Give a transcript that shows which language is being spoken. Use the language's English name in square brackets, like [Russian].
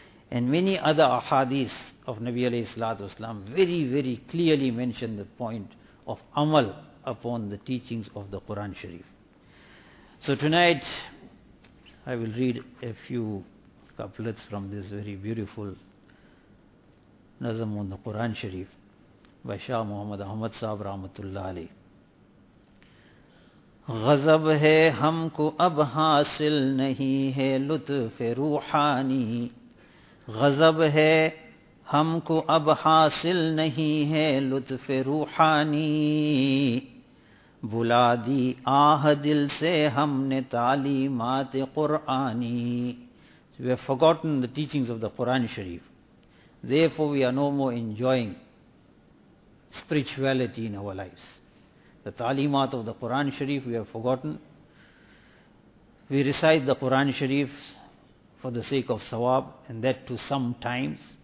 [English] And many other ahadith of Nabi alayhi salatu wasalam very, very clearly mention the point of amal upon the teachings of the Quran Sharif. So tonight I will read a few couplets from this very beautiful nazam on the Quran Sharif by Shah Muhammad Ahmad Sahib Rahmatullah Ali. [Urdu] غضب ہے ہم کو اب حاصل نہیں ہے لطف روحانی غضب ہے ہم کو اب حاصل نہیں ہے لطف روحانی بلا دی آہ دل سے ہم نے تعلیمات قرآنی. [English] So we have forgotten the teachings of the Quran Sharif. Therefore we are no more enjoying spirituality in our lives. The talimat of the Quran Sharif we have forgotten. We recite the Quran Sharif for the sake of sawab, and that too sometimes.